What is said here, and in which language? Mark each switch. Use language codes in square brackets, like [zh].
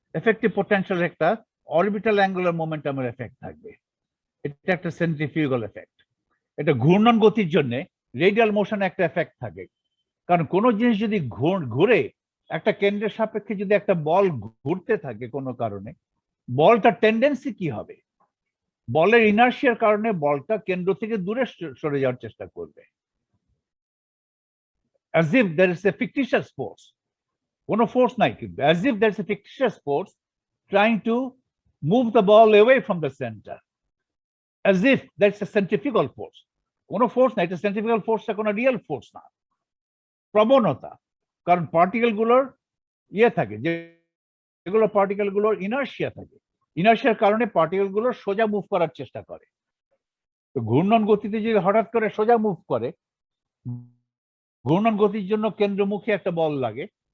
[bn] Effective potential একটা orbital angular মোমেন্টামের effect থাকবে, এটা একটা সেন্ট্রিফিউগাল এফেক্ট। এটা ঘূর্ণন গতির জন্য রেডিয়াল মোশনে একটা এফেক্ট থাকে, কারণ কোনো জিনিস যদি ঘুরে, একটা কেন্দ্রের সাপেক্ষে যদি একটা বল ঘুরতে থাকে কোনো কারণে, বলটার টেন্ডেন্সি কি হবে? বলের ইনার্শিয়ার কারণে বলটা কেন্দ্র থেকে দূরে সরে যাওয়ার চেষ্টা করবে, [en] as if there is a fictitious force, [bn] কোনো ফোর্স নাই কিন্তু, [en] as if there is a fictitious force trying to move the ball away from the center, as if there is a centrifugal force, [bn] কোনো force নাই, এটা centrifugal ফোর্সটা কোনো real force না, প্রবণতা। কারণ পার্টিকেল গুলোর থাকে, যেগুলো পার্টিকেল গুলোর ইনার্শিয়া থাকে, ইনার্শিয়ার কারণে পার্টিকেল গুলো সোজা মুভ করার চেষ্টা করে। তো ঘূর্ণন গতিতে যদি হঠাৎ করে সোজা মুভ করে, ঘূর্ণন গতির জন্য কেন্দ্রমুখী একটা বল লাগে।